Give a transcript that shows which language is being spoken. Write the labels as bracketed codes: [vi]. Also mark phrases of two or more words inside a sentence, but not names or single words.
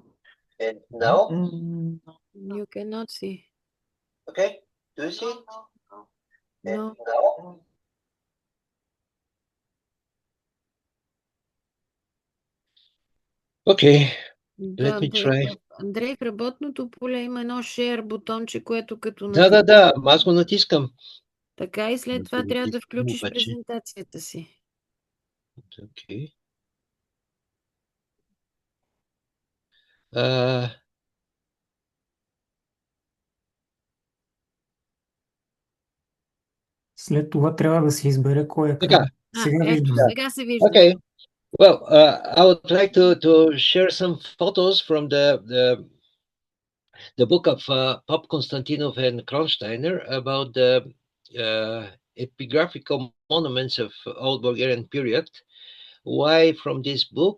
[en] And now? You cannot see. Okay. Do you see it? No. Now? Okay. Let me try. [bg] Андрей, в работното поле има едно share бутонче, което като Да, аз го натискам. Така и след това трябва да включиш презентацията си. Окей. След това трябва да се избере кой екран. Сега виждам. Сега се вижда. [en] Okay. Well, I would like to share some photos from the book of Pop Konstantinov and Kronsteiner about the epigraphical monuments of Old Bulgarian period. Why from this book?